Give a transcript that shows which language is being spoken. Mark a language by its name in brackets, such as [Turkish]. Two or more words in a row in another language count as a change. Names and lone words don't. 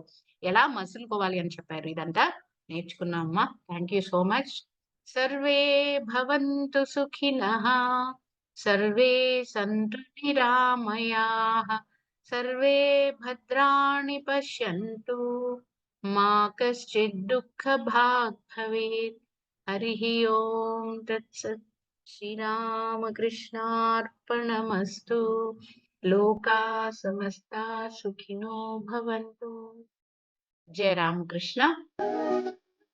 [Telugu] ఎలా మసులుకోవాలి అని చెప్పారు. ఇదంతా నేర్చుకున్నాం అమ్మ. [English] Thank you so much. [Sanskrit] సర్వే భవంతు సుఖినః. సర్వే సంతు నిరామయాః. సర్వే భద్రాణి పశ్యంతు मा कश्चित् दुःखभाग् भवेत्। हरिः ओम् तत्सत्। श्रीरामकृष्णार्पणमस्तु। लोकाः समस्ताः सुखिनो भवन्तु। जय रामकृष्ण।